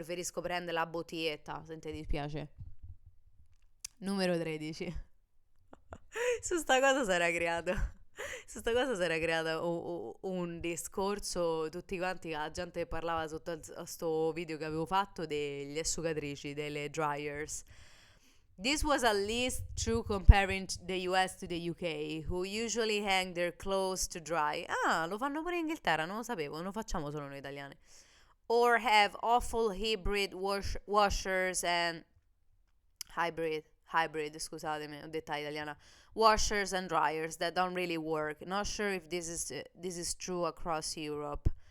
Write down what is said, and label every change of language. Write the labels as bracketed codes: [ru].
[it] Preferisco prendere la bottiglietta, se ti dispiace. Numero 13. Su sta cosa sarà creato. Su sta cosa si era creato un discorso, tutti quanti, la gente che parlava sotto a sto video che avevo fatto degli asciugatrici, delle dryers. [en] This was at least true comparing the US to the UK, who usually hang their clothes to dry. [it] Ah, lo fanno pure in Inghilterra, non lo sapevo, non lo facciamo solo noi italiani. [en] Or have awful hybrid washers and hybrid, [it] scusatemi, ho detta italiana, [en] washers and dryers that don't really work. Not sure if this is true across Europe.